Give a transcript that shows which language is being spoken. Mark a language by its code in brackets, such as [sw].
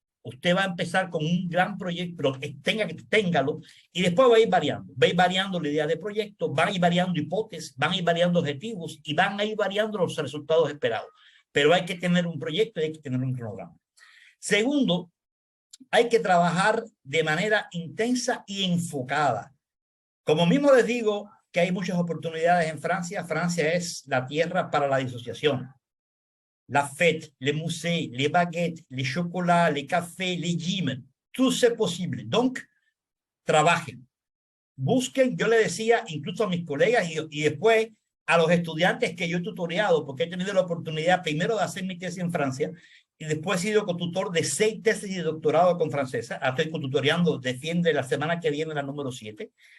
[es] Usted va a empezar con un gran proyecto, pero téngalo, y después va a ir variando la idea de proyecto, van a ir variando hipótesis, van a ir variando objetivos, y van a ir variando los resultados esperados. Pero hay que tener un proyecto y hay que tener un cronograma. Segundo, hay que trabajar de manera intensa y enfocada. Como mismo les digo que hay muchas oportunidades en Francia, Francia es la tierra para la disociación. [fr] La fête, les musées, les baguettes, les chocolats, les cafés, les gyms, tout c'est posible. [es] Donc, trabajen, busquen. Yo le decía incluso a mis colegas y después a los estudiantes que yo he tutoreado, porque he tenido la oportunidad primero de hacer mi tesis en Francia y después he sido cotutor de 6 tesis de doctorado con francesa. Estoy cotutoreando, defiende la semana que viene la número 7.